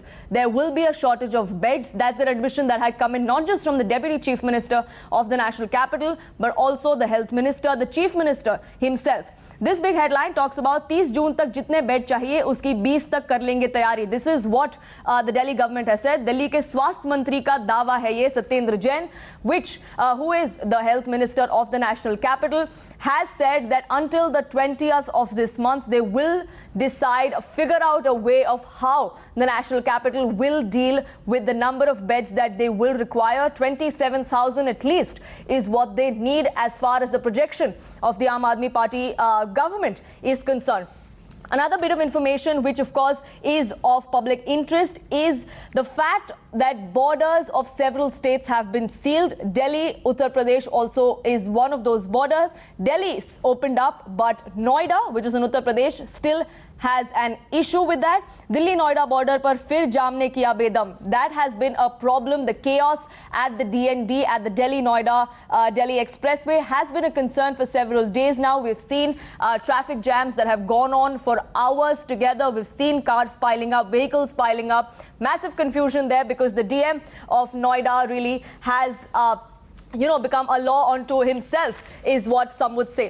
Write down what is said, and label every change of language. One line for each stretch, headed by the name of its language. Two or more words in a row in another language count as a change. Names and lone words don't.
English: There will be a shortage of beds. That's an admission that had come in not just from the Deputy Chief Minister of the national capital, but also the Health Minister, the Chief Minister himself. This big headline talks about
Hindi: 30 June तक जितने bed चाहिए उसकी 20 तक कर लेंगे तैयारी.
English: This is what the Delhi government has said.
Hindi: Delhi ke Swasthya Mantri ka dawa hai ye, Satyendra Jain,
English: who is the Health Minister of the national capital, has said that until the 20th of this month, they will decide, figure out a way of how the national capital will deal with the number of beds that they will require. 27,000 at least is what they need as far as the projection of the Aam Aadmi Party government is concerned. Another bit of information which of course is of public interest is the fact that borders of several states have been sealed. Delhi, Uttar Pradesh also is one of those borders. Delhi opened up, but Noida, which is in Uttar Pradesh, still has an issue with that.
Hindi: Delhi-Noida border par fir jam ne kiya bedam.
English: That has been a problem. The chaos at the DND, at the Delhi-Noida Delhi Expressway has been a concern for several days now. We've seen traffic jams that have gone on for hours together. We've seen cars piling up, vehicles piling up. Massive confusion there because the DM of Noida really has become a law unto himself, is what some would say.